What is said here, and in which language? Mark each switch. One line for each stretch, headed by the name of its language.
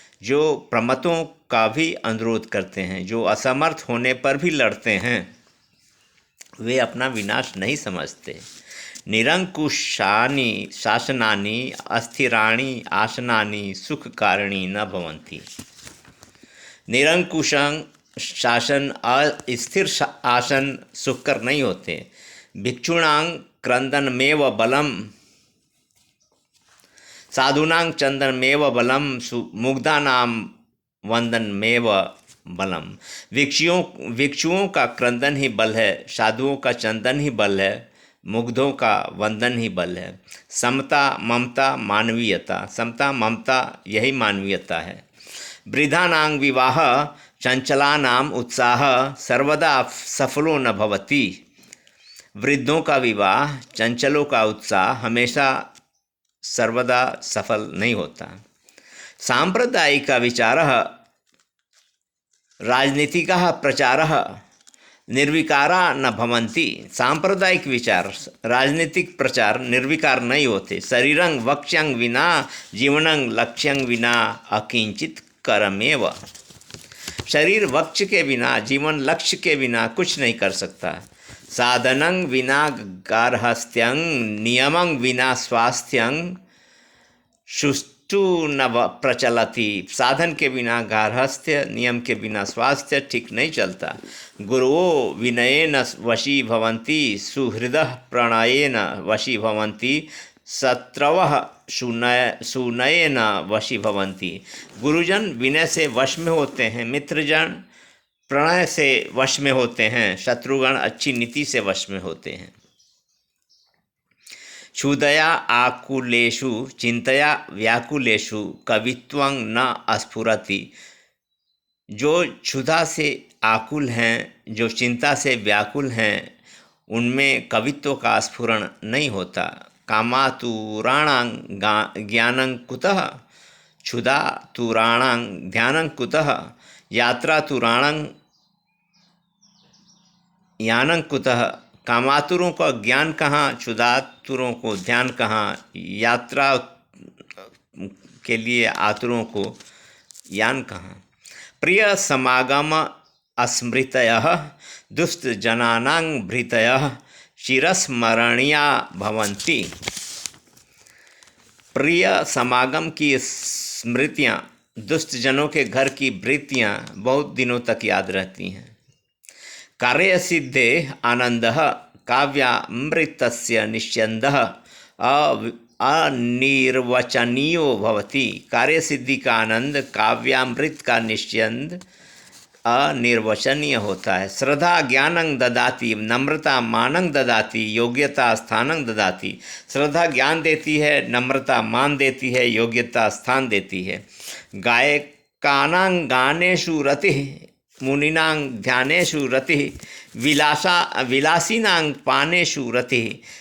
Hindi: जो प्रमतों का भी अनुरोध करते हैं, जो असमर्थ होने पर भी लड़ते हैं, वे अपना विनाश नहीं समझते।
Sanskrit: निरंकुशानि शासनानि अस्थिराणि आसनानि सुखकारिणी न भवन्ति।
Hindi: निरंकुशं शासन, अस्थिर आसन सुखकर नहीं होते।
Sanskrit: भिक्षुणां क्रंदनमेव बलम, साधूनां चंदनमेव बलम, मुग्धानां वंदनमेव बलम।
Hindi: भिक्षुओं का क्रंदन ही बल है, साधुओं का चंदन ही बल है, मुग्धों का वंदन ही बल है। समता ममता मानवीयता, समता ममता यही मानवीयता है।
Sanskrit: वृद्धानां विवाह चंचलानाम उत्साह सर्वदा सफलो न भवति।
Hindi: वृद्धों का विवाह, चंचलों का उत्साह हमेशा सर्वदा सफल नहीं होता।
Sanskrit: सांप्रदायिक विचारः राजनीतिकः प्रचारः निर्विकारा न भवन्ति।
Hindi: सांप्रदायिक विचार, राजनीतिक प्रचार निर्विकार नहीं होते।
Sanskrit: शरीरं वक्ष्यं विना जीवनं लक्ष्यं विना अकिंचित करमेव।
Hindi: शरीर वक्ष के बिना, जीवन लक्ष्य के बिना कुछ नहीं कर सकता।
Sanskrit: साधनं विना गार्हस्थ्यं, नियमं विना स्वास्थ्यं सुष्ठु न प्रचलति।
Hindi: साधन के बिना गार्हस्थ्य, नियम के बिना स्वास्थ्य ठीक नहीं चलता।
Sanskrit: गुरुवो विनयेन वशी भवन्ति, सुहृदः प्रणयेन वशी भवन्ति, शत्रवः सुनयेन वशी भवन्ति।
Hindi: गुरुजन विनय से वश में होते हैं, मित्रजन प्रणय से वश में होते हैं, शत्रुगण अच्छी नीति से वश में होते हैं।
Sanskrit: क्षुधया आकुलेषु चिंतया व्याकुलेषु कवित्वं न स्फुरति।
Hindi: जो क्षुधा से आकुल हैं, जो चिंता से व्याकुल हैं, उनमें कवित्व का स्फुरण नहीं होता।
Sanskrit: कामातुराणां ज्ञानं कुतः, क्षुधा तुराणां ध्यानं कुतः, यात्रा तुराणां यानं कुतः।
Hindi: कामातुरों का ज्ञान कहाँ, क्षुधातुरों को ध्यान कहाँ, यात्रा के लिए आतुरों को यान कहाँ।
Sanskrit: प्रिय समागम अस्मृतयः, दुष्ट जनानां भृतयः चिरस्मरणीया भवन्ति।
Hindi: प्रिय समागम की स्मृतियाँ, दुष्ट जनों के घर की वृत्तियाँ बहुत दिनों तक याद रहती हैं।
Sanskrit: कार्य सिद्धे आनंदः काव्यामृतस्य निश्चंदः अनिर्वचनीयो भवति।
Hindi: कार्य सिद्धि का आनंद, काव्यामृत का निश्चंद अनिर्वचनीय होता है।
Sanskrit: श्रद्धा ज्ञानं ददाति, नम्रता मानं ददाति, योग्यता स्थानं ददाति।
Hindi: श्रद्धा ज्ञान देती है, नम्रता मान देती है, योग्यता स्थान देती है।
Sanskrit: गायकानां गानेषु रतिः, मुनीनां ध्यानेषु रतिः, विलासीनां पानेषु रतिः।